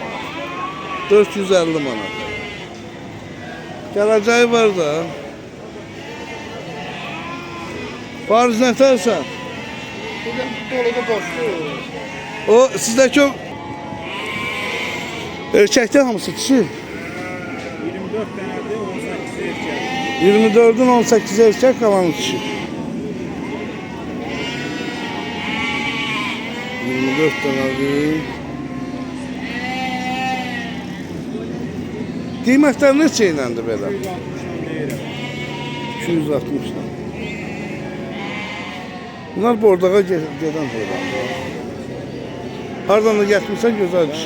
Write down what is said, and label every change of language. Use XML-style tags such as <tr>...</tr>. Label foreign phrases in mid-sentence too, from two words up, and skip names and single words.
<az>450 manat. Gələcəyi var da. Fariz nətərsən? Doluda boşdur. O sizdəki o erkəkdə hamısı kişi.</az> <tr>24 tane 18 erkek. 24'ün 18 erkek kalan kişi. 24 tanedir.</tr> <az>Qiymətlər neçə iləndir belə? 260'dan. Bunlar bordağa gedən heyvanlar. Hardan da getmirsən gözəl kişi.</az>